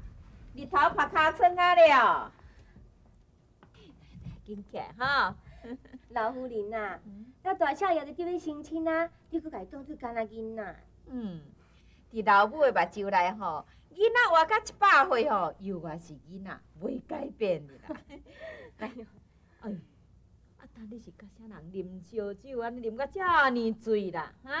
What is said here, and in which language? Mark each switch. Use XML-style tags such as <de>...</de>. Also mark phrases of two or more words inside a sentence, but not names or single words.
<nan>日头拍尻川啊了，紧起来吼！老夫人啊，咱大少爷就伫咧相亲啊，你搁家己当做干那囡仔？伫老母的目睭内吼，囡仔活到100岁吼，犹原是囡仔，袂改变的啦。哎呦，但你是甲啥人啉烧酒，安尼啉到遮尼醉啦？哈？</nan>